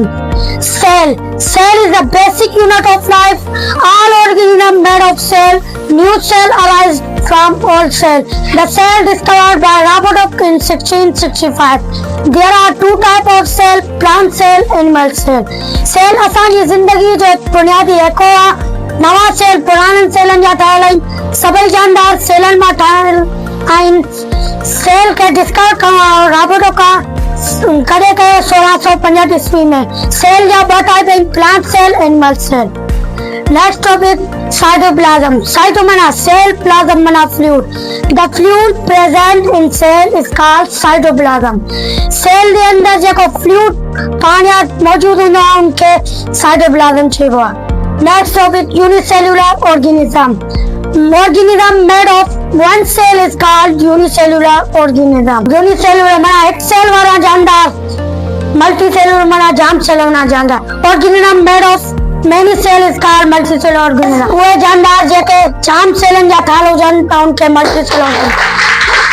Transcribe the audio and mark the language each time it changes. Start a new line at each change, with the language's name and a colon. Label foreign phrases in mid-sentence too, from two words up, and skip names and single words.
English: Cell is the basic unit of life. All organisms made of cell. New cell arise from old cell. The cell discovered by Robert in 1665. There are two types of cell: plant cell, animal cell.
Sindhi: Cell असांजी ज़िंदगी जो बुनियादी हिस्सो आहे. नवा सेल पुराननि सेलनि जा ठहियल आहिनि. सभई जानदार सेलनि मां ठहियल आहिनि. सेल खे डिस्कवर करण रॉबर्टो करे कयो 1665 ईस्वी में. सेल जा ॿ टाइप आहिनि:
English: Plant cell, animal cell. Next topic cytoplasm. साइटो माना सेल, प्लाज्म माना फ्लूइड. The fluid present in cell is called cytoplasm.
Sindhi: सेल जे अंदर जेको फ्लूइड पाणियात मौजूद हूंदो आहे उनखे साइटोप्लाज्म चइबो आहे.
English: Next topic, unicellular organism. Organism made of one cell is called unicellular organism.
Sindhi: Unicellular माना एक सेल वाला जानदार. Multicellular माना जाम सेल वाला जानदार.
English: Organism made of many cell is called multicellular organism.
Sindhi: उहे जानदार जेके जाम सेलन जा ठाल हुजनि त उनखे
English: multicellular organism.